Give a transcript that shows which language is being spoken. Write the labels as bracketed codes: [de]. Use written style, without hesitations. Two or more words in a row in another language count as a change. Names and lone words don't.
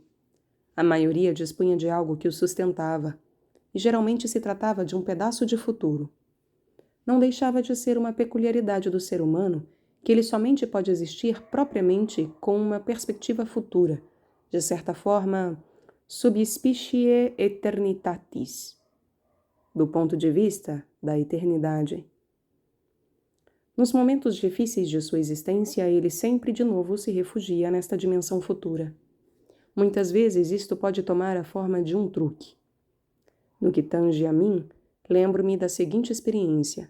[pt] A maioria dispunha de algo que o sustentava, e geralmente se tratava de um pedaço de futuro. Não deixava de ser uma peculiaridade do ser humano que ele somente pode existir propriamente com uma perspectiva futura, de certa forma, [la] sub specie eternitatis, [pt] do ponto de vista da eternidade. Nos momentos difíceis de sua existência, ele sempre de novo se refugia nesta dimensão futura. Muitas vezes isto pode tomar a forma de um truque. No que tange a mim, lembro-me da seguinte experiência.